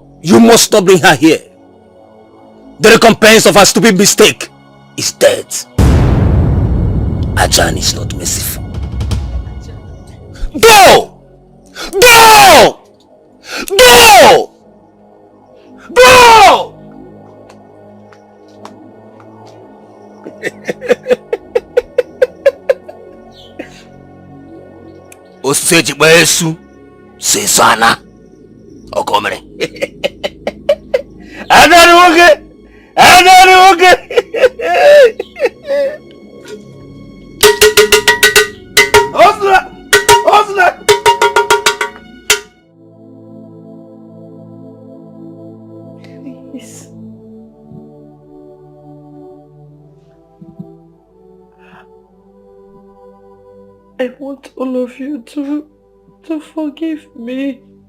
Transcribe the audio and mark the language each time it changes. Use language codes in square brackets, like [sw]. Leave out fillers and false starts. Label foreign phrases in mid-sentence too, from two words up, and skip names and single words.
[en] You must not bring her here. The recompense of her stupid mistake is death. Ajahn is not merciful. Go! Go! Go! Go! Oseji Besu Sesana Okomere. Adaruge! Adaruge! Osla! Osla! Please. I want all of you to forgive me.